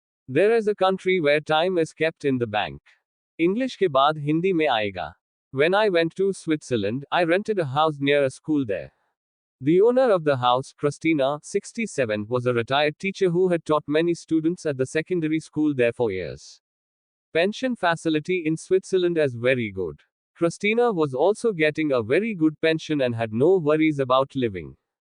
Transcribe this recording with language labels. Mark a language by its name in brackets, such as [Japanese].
[English] There is a country where time is kept in the bank. [Hindi] English के बाद हिंदी में आएगा. [English] When I went to Switzerland, I rented a house near a school there. The owner of the house, Christina, 67, was a retired teacher who had taught many students at the secondary school there for years. Pension facility in Switzerland is very good. Christina was also getting a very good pension and had no worries about living.